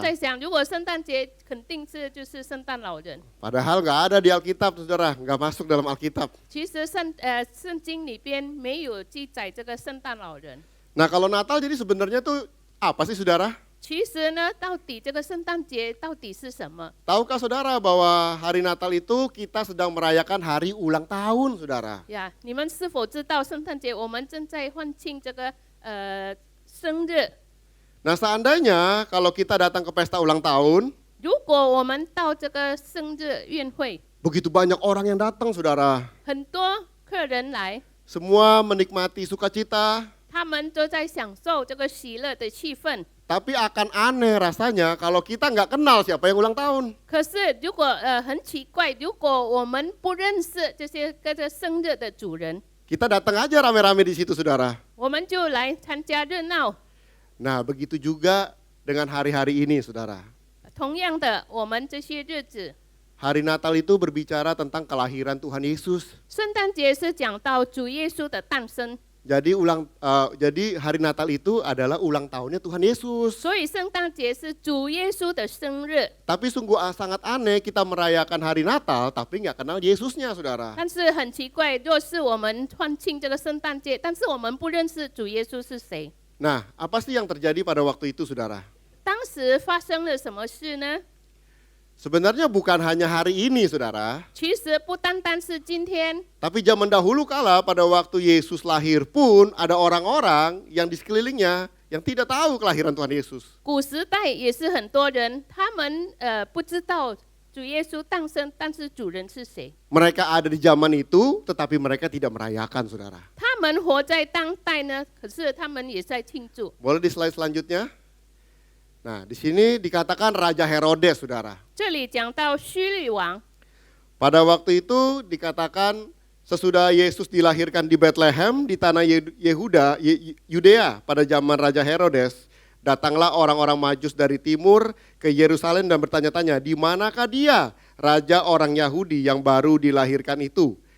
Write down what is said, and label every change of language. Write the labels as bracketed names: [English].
[Chinese] 在想，如果圣诞节肯定就是圣诞老人。 [Indonesian] Padahal nggak ada di Alkitab, saudara, nggak masuk dalam Alkitab. [Chinese] 其实圣经里边没有记载这个圣诞老人。 [Indonesian] Nah, kalau Natal jadi sebenarnya tuh apa sih, saudara? [Chinese] 其实呢，到底这个圣诞节到底是什么？ [Indonesian] Tahukah saudara bahwa hari Natal itu kita sedang merayakan hari ulang tahun, saudara? [Chinese] 呀，你们是否知道圣诞节我们正在欢庆这个生日？ [Indonesian] Nah, seandainya kalau kita datang ke pesta ulang tahun, [Chinese] 如果我们到这个生日宴会， [Indonesian] begitu banyak orang yang datang, saudara. [Chinese] 很多客人来， [Indonesian] Semua menikmati sukacita, [Chinese] 他们都在享受这个喜乐的气氛。 [Indonesian] tapi akan aneh rasanya kalau kita nggak kenal siapa yang ulang tahun. [Chinese] 可是如果很奇怪，如果我们不认识这些跟着生日的主人， [Indonesian] Kita datang aja rame-rame di situ, saudara. [Chinese] 我们就来参加热闹。 [Indonesian] Nah, begitu juga dengan hari-hari ini, saudara. [Chinese] 同样的，我们这些日子， [Indonesian] Hari Natal itu berbicara tentang kelahiran Tuhan Yesus. [Chinese] 圣诞节是讲到主耶稣的诞生， [Indonesian] Jadi hari Natal itu adalah ulang tahunnya Tuhan Yesus. [Chinese] 所以圣诞节是主耶稣的生日。 [Indonesian] Tapi sungguh sangat aneh kita merayakan hari Natal tapi nggak kenal Yesusnya, saudara. [Chinese] 但是很奇怪，若是我们欢庆这个圣诞节，但是我们不认识主耶稣是谁， [Indonesian] Nah, apa sih yang terjadi pada waktu itu, saudara? [Chinese] 当时发生了什么事呢？ [Indonesian] Sebenarnya bukan hanya hari ini, saudara. [Chinese] 其实不单单是今天， [Indonesian] Tapi zaman dahulu kala pada waktu Yesus lahir pun ada orang-orang yang di sekelilingnya yang tidak tahu kelahiran Tuhan Yesus. [Chinese] 古时代也是很多人，他们不知道主耶稣诞生，但是主人是谁？ [Indonesian] Mereka ada di zaman itu tetapi mereka tidak merayakan, saudara. [Chinese] 他们活在当代呢，可是他们也在庆祝。 [Indonesian] Boleh di slide selanjutnya? Nah, di sini dikatakan Raja Herodes, saudara. [Chinese] 这里讲到希律王， [Indonesian] Pada waktu itu dikatakan sesudah Yesus dilahirkan di Bethlehem di tanah Yudea pada zaman Raja Herodes, datanglah orang-orang Majus dari timur ke Yerusalem dan bertanya-tanya, di manakah dia, Raja orang Yahudi yang baru dilahirkan itu?